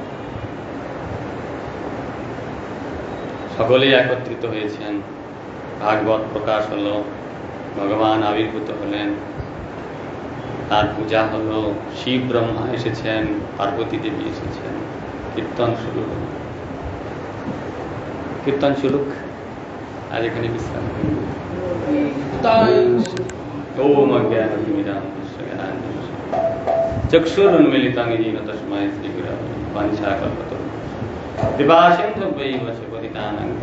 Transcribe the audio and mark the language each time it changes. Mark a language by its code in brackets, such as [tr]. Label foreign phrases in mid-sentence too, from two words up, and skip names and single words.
[bn] সকলেই একত্রিত হয়েছেন, ভাগবত প্রকাশ হলো, ভগবান আবির্ভূত হলেন, তার পূজা হলো, শিব ব্রহ্মা এসেছেন, পার্বতী দেবী এসেছেন, কীর্তন শুরু হল। কীর্তন শুরুক, আজ এখানে বিশ্রাম করব। [sa] ওম অজ্ঞানতিমিরান্ধস্য চক্ষুরুন্মিলিতং येन তস্मै শ্রীগুরवे वाञ्छाकल्पतरुभ्यश्च कृपासिन्धुभ्यैव च पतितानां